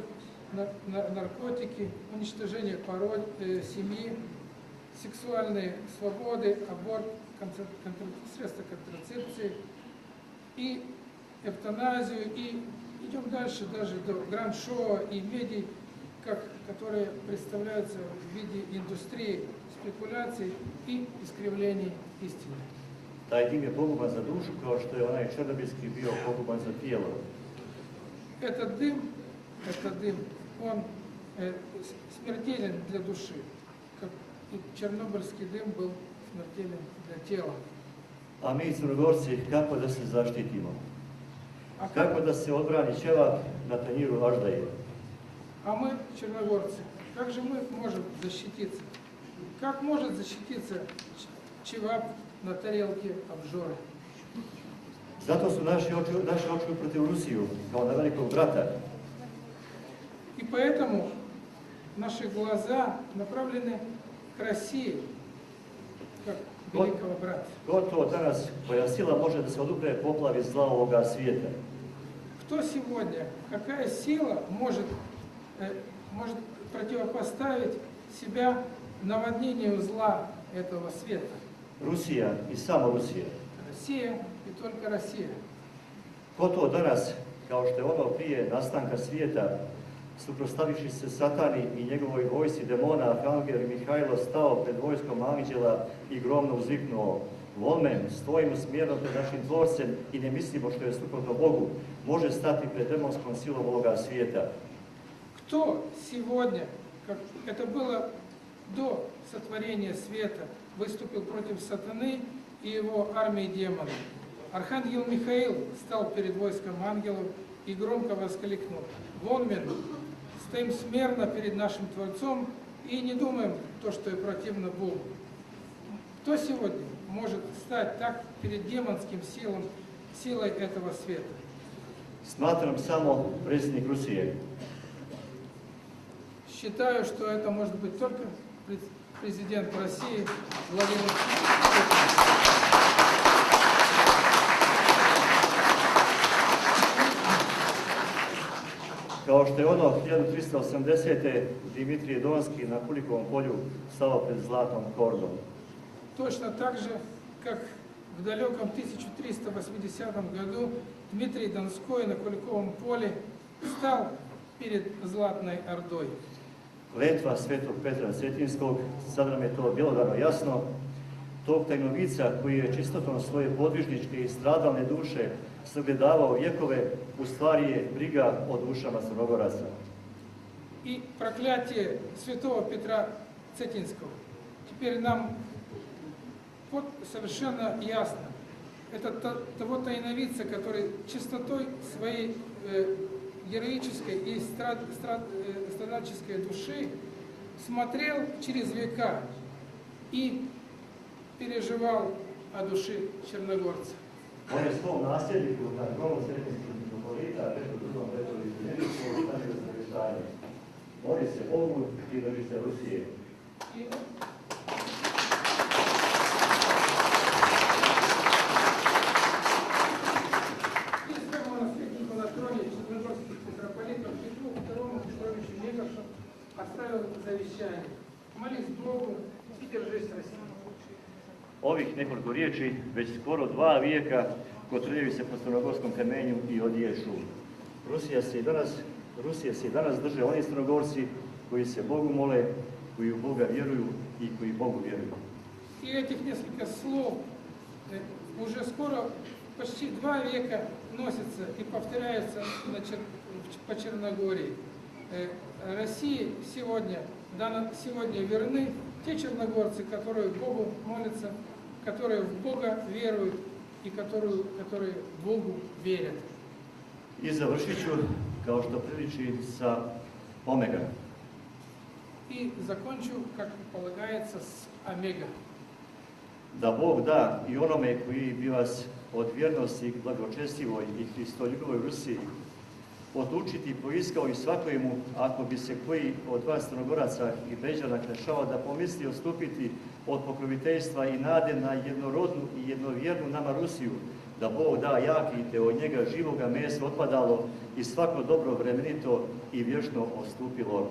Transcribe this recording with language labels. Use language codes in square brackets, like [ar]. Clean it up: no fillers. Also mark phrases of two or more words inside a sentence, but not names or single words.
[ru] наркотики, уничтожение семьи, сексуальные свободы, аборт, средства контрацепции и эвтаназию, и идем дальше даже до гранд-шоу и медий, которые представляются в виде индустрии, спекуляций и искривлений истины. [sr] Taj dim je poguban za dušu, kao što je onaj černobilski bio poguban za tijelo. [ru] Этот дым, он смертелен для души, как и чернобыльский дым был смертелен для тела. [sr] A mi, Crnogorci, kako da se zaštitimo? Kako da se odbrani ćevap na tanjiru aždaje? [ru] А мы, черногорцы, как же мы можем защититься? Как может защититься чевап на тарелке обжоры? [sr] Zato su naše oči protiv Rusiju, kao na velikog brata. [ru] И поэтому наши глаза направлены к России, как великого брата. [sr] Gotovo danas koja sila može da se odupre poplavi zla ovoga svijeta. [ru] Кто сегодня, какая сила может противопоставить себя наводнению зла этого света? [sr] Rusija i samo Rusija. [ru] Россия и только Россия. [sr] Ko to danas, kao što je ono prije nastanka svijeta, suprotstavivši se Satani i njegovoj vojsci demona, Arhangel Mihajlo stao pred vojskom anđela i gromno uzviknuo: Volmen, stojimo smjerno pred našim tvorcem i ne mislimo što je suprotno Bogu, može stati pred demonskom silom ovoga svijeta. [ru] Кто сегодня, как это было до сотворения света, выступил против сатаны и его армии демонов? Архангел Михаил стал перед войском ангелов и громко воскликнул: «Вонмен, стоим смирно перед нашим Творцом и не думаем то, что и противно Богу». Кто сегодня может стать так перед демонским силой этого света? [sr] Smatram samo predsjednik Rusije. [ru] Считаю, что это может быть только президент России Владимир Путин. [sr] Kao što je ono 1380. Dimitrije Donski na Kulikovom polju stao pred zlatnom kordom. [ru] Точно так же, как в далеком 1380 году Дмитрий Донской на Куликовом поле стал перед Златной Ордой. [sr] Kletva svetog Petra Cetinskog, sad nam je to bjelodano jasno, tog tajnovica koji je čistotom svoje podvižničke i stradalne duše sagledavao vjekove, u stvari je briga o dušama Crnogoraca. [ru] И проклятие святого Петра Цетинского. Теперь нам совершенно ясно. Это того тайновидца, который чистотой своей героической и страдальческой души смотрел через века и переживал о душе черногорца. [sr] On je svom nasljedniku na gromu Cetinskog mitropolita, Petru II. Petroviću Njeviću, stavio zavještanje. Moli se Bogu i drži se Rusije. [ru] Оставил завещание. Молись Богу и держись России. [sr] Ovih nekoliko riječi, već skoro 2 vijeka, kotrljaju se po crnogorskom kamenju i odješu. Rusije se i danas drže oni Crnogorci koji se Bogu mole, koji u Boga vjeruju i koji Bogu vjeruju. [ru] И этих несколько слов уже скоро почти 2 века носятся и повторяются по Черногории. России сегодня верны те черногорцы, которые Богу молятся, которые в Бога веруют и которые Богу верят. [sr] I završit ću, kao što priliči, sa Omega. [ru] И закончу, как полагается, с Омега. [sr] Da Bog da i onome koji bi vas od vjernosti blagočestivoj i hristoljubivoj Rusiji odlučiti poiskao i svakojemu, ako bi se koji od vas Crnogoraca i Beđana klešao da pomisli odstupiti od pokroviteljstva i nade na jednorodnu i jednovjernu nama Rusiju, da Bog da jaki te od njega živoga mesa otpadalo i svako dobro vremenito i vječno odstupilo.